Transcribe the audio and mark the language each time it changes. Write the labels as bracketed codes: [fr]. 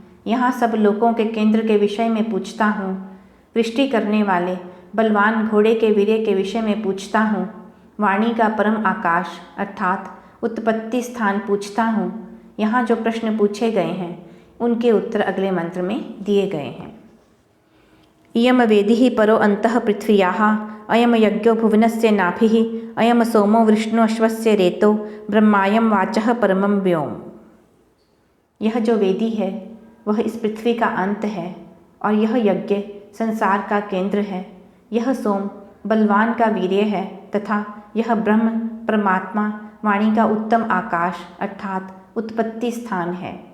[hi] यहाँ सब लोकों के केंद्र के विषय में पूछता हूँ। वृष्टि करने वाले बलवान घोड़े के वीर्य के विषय में पूछता हूँ। वाणी का परम आकाश अर्थात उत्पत्ति स्थान पूछता हूँ। यहाँ जो प्रश्न पूछे गए हैं उनके उत्तर अगले मंत्र में दिए गए हैं। [sa] इयम वेदिः परो अंतः पृथ्व्याः, अयम यज्ञो भुवनस्य नाभिः, अयम सोमो विष्णुअश्वस्य रेतो, ब्रह्मायम वाचः परमं व्योम। [hi] यह जो वेदी है वह इस पृथ्वी का अंत है और यह यज्ञ संसार का केंद्र है। यह सोम बलवान का वीर्य है तथा यह ब्रह्म परमात्मा वाणी का उत्तम आकाश अर्थात उत्पत्ति स्थान है।